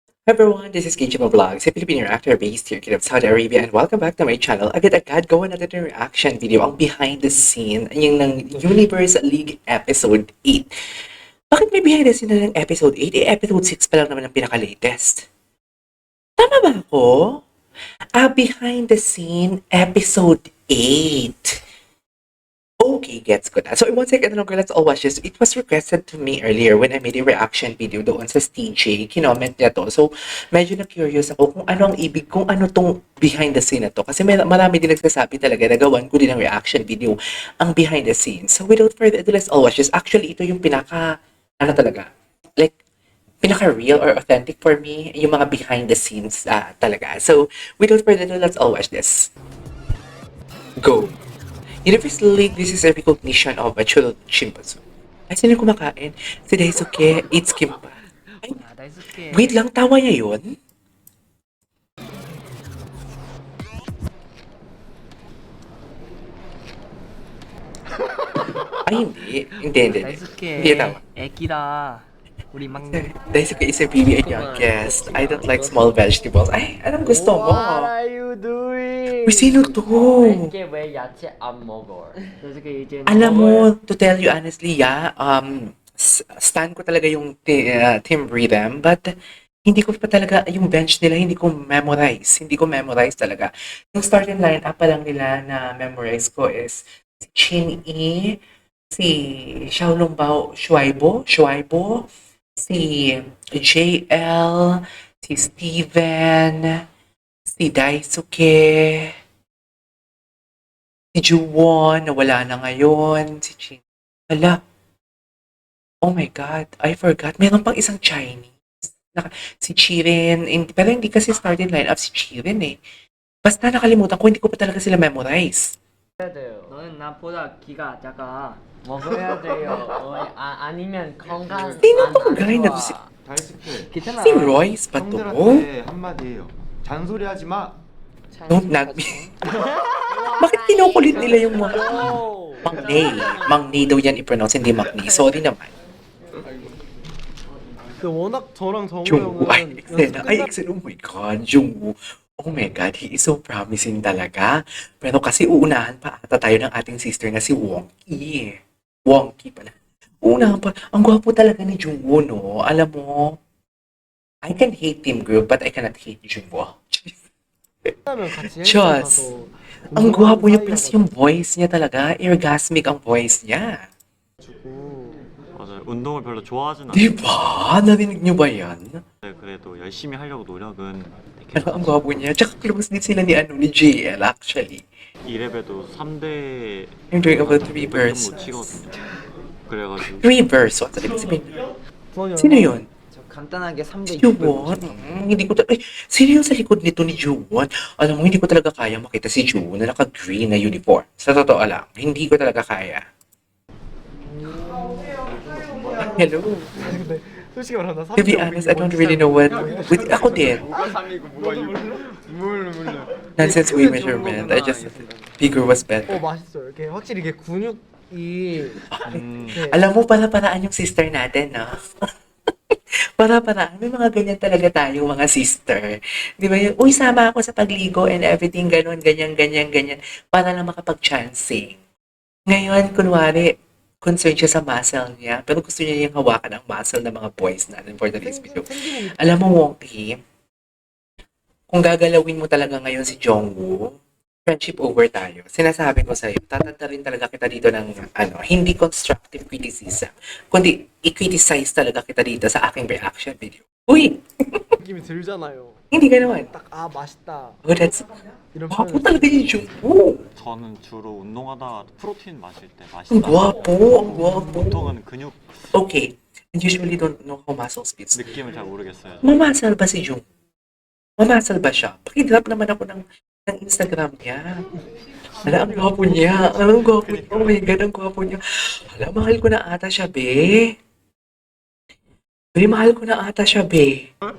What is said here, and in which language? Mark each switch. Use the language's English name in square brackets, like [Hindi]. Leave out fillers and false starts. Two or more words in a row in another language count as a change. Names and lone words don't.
[English] Everyone, this is KJ Vlogs, a Filipino actor based here in Saudi Arabia, and welcome back to my channel. [Filipino] Agad-agad gawa natin ng [English] reaction video, [Filipino] ang [English] behind the scene, [Filipino] yung ng Universe League Episode 8. Bakit may [English] behind the scene [Filipino] na ng Episode 8? Episode 6 pa lang naman ang pinaka-latest. Tama ba ako? [English] Behind the scene, Episode 8. [Filipino] Okay, gets ko na. [English] So, one second lang, let's all watch this. It was requested to me earlier when I made a reaction video [Filipino] doon sa [English] TJ. [Filipino] Kinoment niya to. So, medyo na-curious ako kung ano ang ibig, kung ano tong [English] behind the scene [Filipino] na to. Kasi marami din nagsasabi talaga na gawan ko din ang [English] reaction video, [Filipino] ang [English] behind the scenes. So, without further ado, let's all watch this. Actually, [Filipino] ito yung ano talaga, [English] like, pinaka-real or authentic for me, [Filipino] yung mga [English] behind the scenes [Filipino] talaga. [English] So, without further ado, let's all watch this. Go! Universe League, this is a recognition of a childhood chimpanzee. [Filipino] Ay, sino kumakain? Si Daisuke, it's Kimpa. Ay, wait lang, tawa niya yun? Ay, hindi. Hindi. Hindi tawa. [Korean] 애기다. 우리 막내. [English] Daisuke is a baby and young guest. I don't like small vegetables. [Filipino] Ay, anong gusto mo? [English] What are you doing? [Filipino] Uy, sino to? [Korean] 애기 왜 야채 안 먹어? 다이스케 이제 [Filipino] Alam mo, [English] to tell you honestly, [Filipino] stan ko talaga yung Team Rhythm, but hindi ko pa talaga, yung bench nila, hindi ko memorize talaga. Yung [English] starting lineup [Filipino] pa lang nila na memorize ko is si Chin-E, si Xiaolongbao Shuaibo, si JL, si Steven, si Daisuke, si Juwon, na wala na ngayon, si Chin. [English] Hala, oh my God, I forgot. [Filipino] Meron pang isang Chinese. Si Chirin, pero hindi kasi [English] starting lineup [Filipino] si Chirin eh. Basta nakalimutan ko, hindi ko pa talaga sila memorize. [Korean] 너는 나보다 키가 작아. 먹어야 돼요. 아니면 건강 [Filipino] Sino tong guy na to? [Korean] 다이스케 괜찮아. [Filipino] Si Royce ba to? [Korean] 형들한테 한마디예요. 잔소리 하지 마. [English] Don't nag me. [Filipino] Bakit kinukulit nila yung mga Mangnay daw yan i-pronounce, hindi Mangnay. Sorry naman. [Korean] 워낙 저랑 정우 Jungwoo, 형은 [English] Excel, oh my God, Jungwoo. Oh my God, he is so promising talaga. [Filipino] Pero kasi uunahan pa ata tayo ng ating sister na si Wonky. Wonky pala. Uunahan pa. Ang gwapo talaga ni Jungwoo, no? Alam mo, [English] I can hate Team Group, but I cannot hate Jungwoo. [Korean] 하면 같이 [Filipino] Diyos. Ang gwapo niya, plus yung voice niya talaga, orgasmic ang voice niya. [Korean] 맞아요. 운동을 별로 좋아하진 않아요. [Filipino] Diba? Narinig niyo ba yan? [Korean] 그래도 열심히 하려고 노력은 [Filipino] Ano ang gwapo niya? Tsaka close din sila ni JL actually. [Korean] 2레벨도 3대 [English] I'm doing about 3 [Korean] 못 [English] verses. [Korean] 치거든요. 그래가지고 [English] 3 verses? What? [Filipino] Ibig sabihin? [Korean] 부원이 [Filipino] Sino yun? [Korean] 저 간단하게 3대 [Filipino] Si Juwon? Hindi ko talaga... Sino yung sa likod nito ni Juwon? Alam mo, hindi ko talaga kaya makita si Juwon na naka-green na uniform. Sa totoo lang, hindi ko talaga kaya. [English] Hello. [Korean] 근데 솔직히 말하면 나 [English] To be honest, I don't really know what... [Filipino] Ako din. [Korean] 몰라. [English] Nonsense weight measurement. I just... Bigger was better. [Korean] 맛있어. 이렇게 확실히 이게 근육이 이렇게 [Filipino] Alam mo, para-paraan yung sister natin, no? Para-paraan. May mga ganyan talaga tayo, mga sister. Di ba yun? Uy, sama ako sa pagligo [English] and everything, [Filipino] ganun, ganyan. Para lang makapag-chancing. Ngayon, kunwari, concerned siya sa muscle niya, pero gusto niya yung hawakan ang muscle ng mga boys natin [English] for today's video. [Filipino] Alam mo, Wonky, kung gagalawin mo talaga ngayon si Jungwoo, [English] friendship over [Filipino] tayo. Sinasabi ko sa'yo, tatanda rin talaga kita dito ng hindi [English] constructive criticism, [Filipino] kundi i-criticize talaga kita dito sa aking [English] reaction video. [Filipino] Uy! [Korean] 느낌이 들잖아요. [Filipino] Hindi ganoon. [Korean] 딱 맛있다. [English] Oh, that's... [Korean] 이런 [Filipino] Gwapo [Korean] 표현. [Filipino] talaga yung Jungwoo. [Korean] 저는 주로 운동하다가 프로틴 마실 때 [Filipino] Ang [Korean] 맛있다. [Filipino] gwapo, ang gwapo. [Korean] 보통은 근육 [English] Okay, and usually don't know how muscle speaks. [Korean] 느낌을 잘 모르겠어요. [Filipino] Mamasal ba si Jung? Mamasal ba siya? Pakidrop naman ako ng Instagram niya. Hala, ang gwapo niya. Ang gwapo niya. [English] Oh my God, [Filipino] ang gwapo niya. Hala, mahal ko na ata siya, be. Be, mahal ko na ata siya, be.